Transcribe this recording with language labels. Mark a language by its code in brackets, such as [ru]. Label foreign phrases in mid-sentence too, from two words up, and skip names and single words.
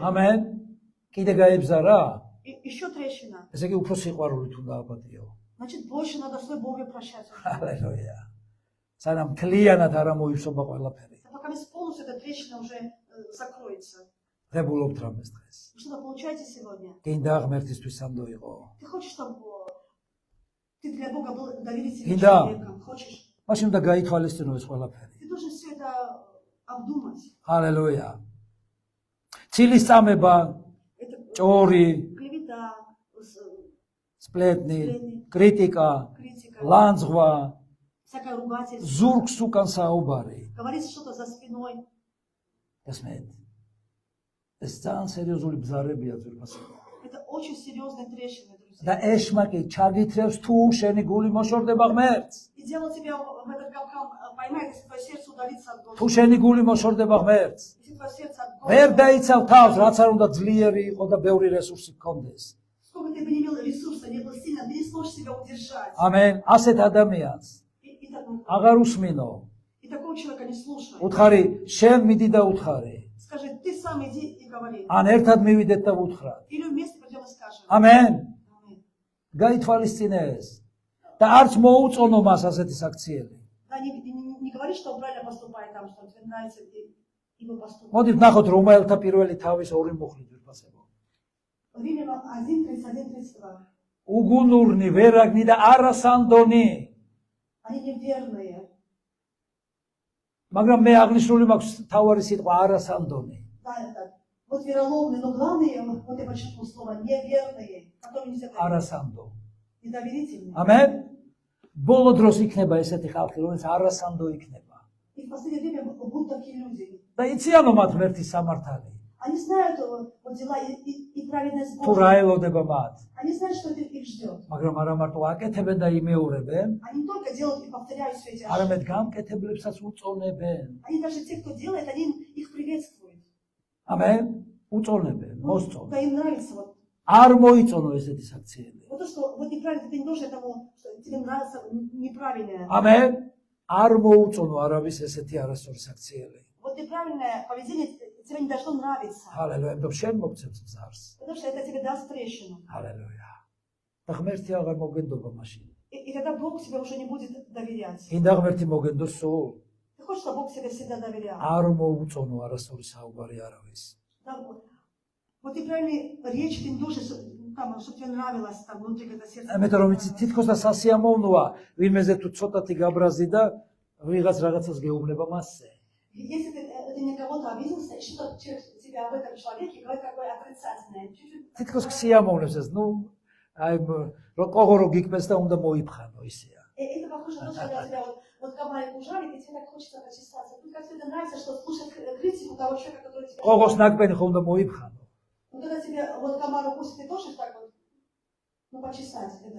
[ka] ამენ. კიდე გაიბზარა? [ru] Еще трещина. [ka] ესე იგი უფრო სიყვარულით უნდა აპატიო. [ru] Значит, больше надо с любовью прощаться. [ka] ჰალელუია. სანამ მთლიანად არ ამოიფსობა ყველაფერი. [ru] А пока полностью эта трещина уже закроется. [ka] ღებულობთ რამეს დღეს. [ru] Вы что-то получаете сегодня? [ka] გინდა ღმერთისთვის სანდო იყო. [ru] Ты хочешь, чтобы ты для Бога был доверительным [ka] Инда. [ru] человеком? Хочешь? [ka] მაშინ უნდა გაითვალისწინო ეს ყველაფერი. [ru] Ты должен все это обдумать. [ka] ჰალელუია. ცილის წამება, [ru] Это [ka] ჭორი, [ru] клевета, [ka] სპლეტნი, კრიტიკა, [ru] критика, [ka] ლანძღვა, [ru] всякое ругательство. [ka] ზურგს უკან საუბარი. [ru] Говорить что-то за спиной. [ka] ესმეთ. ეს ძალიან სერიოზული ბზარებია ძვირფასება. [ru] Это очень серьезные трещины, [ka] და [ru] друзья. [ka] ეშმაკი ჩაგითრევს თუ შენი გული მოშორდება ღმერთს. [ru] И дело тебя в этот капкан поймает, если твое сердце удалится от [ka] თუ [ru] Господа. [ka] შენი გული მოშორდება ღმერთს. [ru] Если твое сердце от [ka] ვერ [ru] Господа. [ka] დაიცავ თავს, რაც არ უნდა ძლიერი იყო და ბევრი რესურსი გქონდეს. [ru] Сколько ты бы не имел ресурса, не был сильно, ты не сможешь себя удержать. [ka] ამენ. ასეთ ადამიანს აღარ უსმინო. [ru] И такого человека не слушай. [ka] უთხარი, შენ მიდი და უთხარი. [ru] Скажи, ты сам иди и говори. [ka] ან ერთად მივიდეთ და ვუთხრათ. [ru] Или вместе пойдем и скажем. [ka] ამენ. [ru] Аминь. [ka] გაითვალისწინე ეს. და არც მოუწონო მას ასეთი საქციელი. [ru] Да, не говори, что он правильно поступает там, что тебе нравится его поступок. [ka] მოდით ნახოთ რომაელთა პირველი თავის ორი მუხლი ძვირფასება. [ru] Римлянам 1:31-32. [ka] უგუნურნი, ვერაგნი და არასანდონი. [ru] Они неверные. [ka] მაგრამ მე აღნიშნული მაქვს თავარი სიტყვა არასანდონი. [ru] Да, это вот вероломные, но главные, вот я подчеркну слово, неверные, которые нельзя доверять, [ka] არასანდო. [ru] недоверительные. [ka] ამენ. ბოლო დროს იქნება ესეთი ხალხი, რომელიც არასანდო იქნება. [ru] И в последнее время будут такие люди. [ka] და იციანო მათ ღმერთის სამართალი. [ru] Они знают вот дела и праведность [ka] თუ [ru] Божия. [ka] რა ელოდება მათ. [ru] Они знают, что это их ждет. [ka] მაგრამ არა მარტო აკეთებენ და იმეორებენ, [ru] Они не только делают и повторяют все эти [ka] არამედ [ru] ошибки. [ka] გამკეთებლებსაც უწონებენ. [ru] Они даже те, кто делает, они их приветствуют. [ka] ამენ. უწონებენ, [ru] Ну, [ka] მოსწონ. [ru] да, им нравится вот. [ka] არ მოიწონო ესეთი საქციელი. [ru] Вот то, что вот неправильно, ты не должен тому, что тебе нравится неправильное. [ka] ამენ. არ მოუწონო არავის ესეთი არასწორი საქციელი. [ru] Вот неправильное поведение тебе не должно нравиться. [ka] ჰალელუია, იმიტომ შენ მოგცემს მზარს. [ru] Потому что это тебе даст трещину. [ka] ჰალელუია. და ღმერთი აღარ მოგენდობა მაშინ. [ru] И тогда Бог тебе уже не будет доверять. [ka] კიდე ღმერთი მოგენდო სულ. [ru] Ты хочешь, чтобы Бог тебе всегда доверял? [ka] არ მოუწონო არასწორი საუბარი არავის. [ru] Да, вот неправильные речи ты не должен, там, чтобы тебе нравилось, там, внутри это сердце. [ka] ამიტომ რომ იცი თითქოს და სასიამოვნოა ვინმეზე თუ ცოტათი გაბრაზი და ვიღაც რაღაცას გეუბნება მასზე. [ru] Если ты на кого-то обиделся, и что-то через тебя об этом человеке говорит такое отрицательное. Чуть-чуть [ka] თითქოს სიამოვნებს ეს, ну, აი რო კოღო რო გიკმეს და უნდა მოიფხანო ისეა. [ru] Это похоже на то, что когда тебя вот комарик ужалит, и тебе так хочется почесаться. Тут как тебе нравится, что слушать критику того человека, который тебя... [ka] კოღოს ნაკბენი ხომ უნდა მოიფხანო. [ru] Ну, когда тебе вот комар укусит, ты тоже так вот, ну, почесать, это.